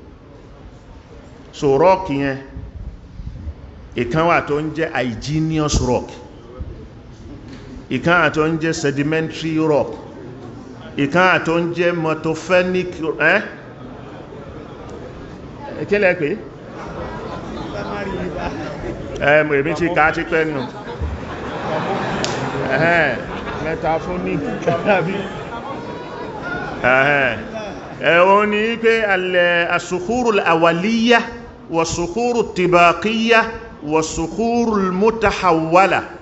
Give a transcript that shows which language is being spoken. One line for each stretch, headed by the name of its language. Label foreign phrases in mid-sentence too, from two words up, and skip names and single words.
Yoruba: So rọ́ọ̀kì yẹn ìkan wà tó ń jẹ́
English: igneous rock,
Yoruba: ìkan wà tó ń jẹ́
English: sedimentary rock,
Yoruba: ìkan wà tó ń jẹ́ motophonic kílẹ̀ pé èmi ti ká ti pẹ́ nù
Arabic: metaphonic
Yoruba: tàbí ẹ̀wọ̀n ni pé
Arabic: الصخور الأولية والصخور الطبقية والصخور المتحولة.